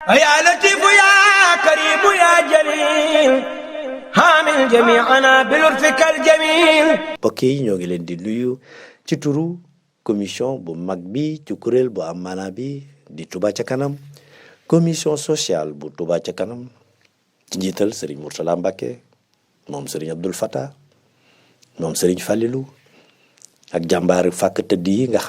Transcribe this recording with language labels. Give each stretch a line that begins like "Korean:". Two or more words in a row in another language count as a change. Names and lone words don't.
Arabic: يا لطيف يا كريم يا جليل حامل جميعنا بلطفك الجميل.
Wolof: mbokk yi ñoo ngi leen di nuyu ci turu commission bu mag bi ci kuréel bu am maanaa bi di Touba ca kanam
French: commission sociale
Wolof: bu Touba ca kanam ci njiital Serigne Mourtala Mbacké moom Serigne Abdoul Fattah moom Serigne Fallilou ak jàmbaari fàkk tëdd yi nga